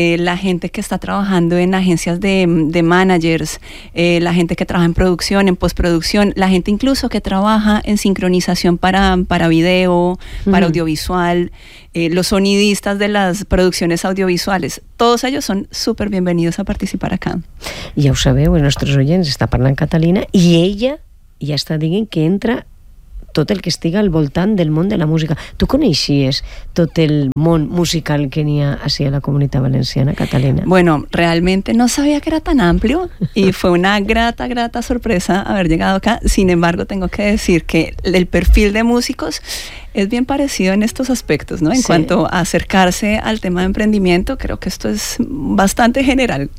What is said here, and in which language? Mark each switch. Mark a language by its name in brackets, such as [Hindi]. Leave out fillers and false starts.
[Spanish] La gente que está trabajando en agencias de managers, la gente que trabaja en producción, en postproducción, la gente incluso que trabaja en sincronización para video, para audiovisual, los sonidistas de las producciones audiovisuales, todos ellos son súper bienvenidos a participar acá. Ya lo sabeu, nuestros oyentes, está parlant Catalina, y ella ya está diciendo que entra [Catalan] tot el que estiga al voltant del món de la música. Tu coneixies tot el món musical que n'hi ha així a la Comunitat Valenciana, Catalina? [Spanish] Bueno, realmente no sabía que era tan amplio y fue una grata, grata sorpresa haber llegado acá. Sin embargo, tengo que decir que el perfil de músicos es bien parecido en estos aspectos, ¿no? En cuanto a acercarse al tema de emprendimiento, creo que esto es bastante general.